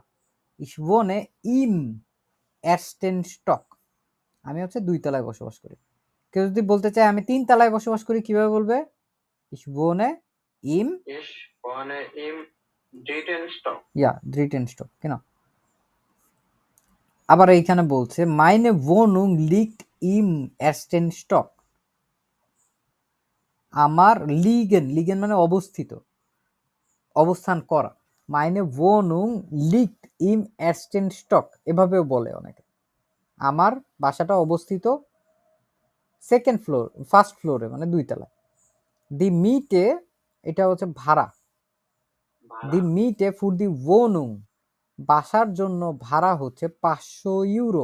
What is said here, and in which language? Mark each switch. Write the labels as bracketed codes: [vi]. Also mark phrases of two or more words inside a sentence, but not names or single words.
[de] Ich wohne im ersten Stock, [bn] আমি হচ্ছে 2 তলায় বসবাস করি। কেউ যদি বলতে চায় আমি 3 তলায় বসবাস করি, কিভাবে বলবে? [de] Ich wohne im dritten Stock. কেন? [bn] আবার এইখানে বলছে [de] Meine Wohnung liegt im ersten Stock. [bn] আমার লিগেন, লিগেন মানে অবস্থিত, অবস্থান করা। [de] Meine Wohnung liegt im ersten Stock [bn] এভাবেও বলে অনেকে। আমার বাসাটা অবস্থিত [en] second floor, [bn] ফার্স্ট ফ্লোরে মানে 2 তলায়। [de] die Miete [bn] এটা হচ্ছে ভাড়া। [de] die Miete für die Wohnung [bn] বাসার জন্য ভাড়া হচ্ছে 500 ইউরো।